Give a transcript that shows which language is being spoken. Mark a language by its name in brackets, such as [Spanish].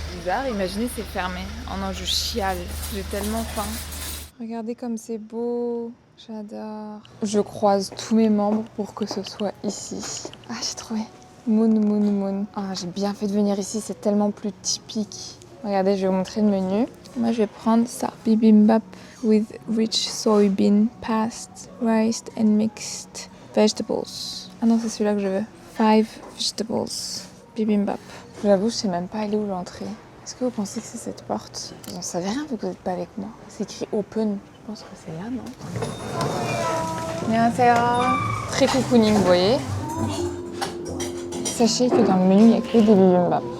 [French] Bizarre, imaginez c'est fermé. Oh non, je chiale, j'ai tellement faim. Regardez comme c'est beau, j'adore. Je croise tous mes membres pour que ce soit ici. Ah, j'ai trouvé. Moon. Ah, j'ai bien fait de venir ici, c'est tellement plus typique. Regardez, je vais vous montrer le menu. Moi, je vais prendre ça. [English] Bibimbap with rich soybean paste, rice and mixed vegetables. [French] Ah non, c'est celui-là que je veux. [English] 5 vegetables. [French] Bibimbap. J'avoue, je sais même pas aller où l'entrée. Est-ce que vous pensez que c'est cette porte? Vous en savez rien vu que vous n'êtes pas avec moi. C'est écrit open. Je pense que c'est là, non? [Korean] 안녕하세요. [French] Très cocooning, vous voyez. Sachez que dans le menu, il n'y a que des bibimbap.